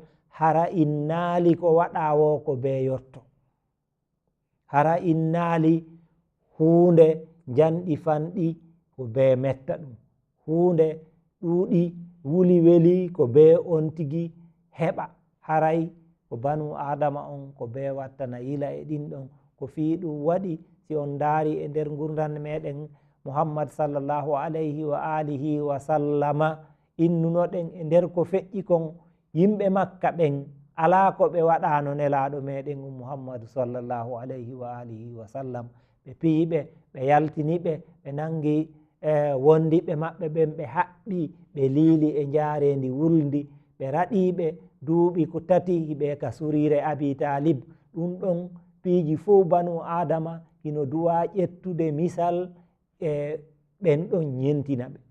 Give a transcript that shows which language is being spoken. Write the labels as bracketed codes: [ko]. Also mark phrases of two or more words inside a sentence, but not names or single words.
[ff] Hara innaali ko waɗa wo ko be yotto, hara innaali hunde janɗi fanɗi ko be metta ɗum, hunde ɗuuɗi wuli weli ko be on tigi heɓa. Haray ko banu adama on ko be wattana yila e ɗin ɗon ko fi ɗum waɗi. Si on daari e nder gurdam meɗen Muhammad [ar] صلى الله عليه وآله وسلم, [ff] innunoɗen e nder ko feƴƴi kon yimɓe makka ɓen ala ko ɓe waɗano nelaɗo meɗen Muhammad [ar] صلى الله عليه وآله وسلم. [ff] ɓe piyiɓe, ɓe yaltiniɓe, ɓe nangi wondiɓe maɓɓe ɓen, ɓe haɓɓi, ɓe liili e jarendi wulndi, ɓe raɗiɓe duuɓi ko tati hiɓe ka surire Abi Talib. ɗum ɗon piiji fo banu adama hino duwa ƴettude misal e ɓen ɗon ñentina ɓe.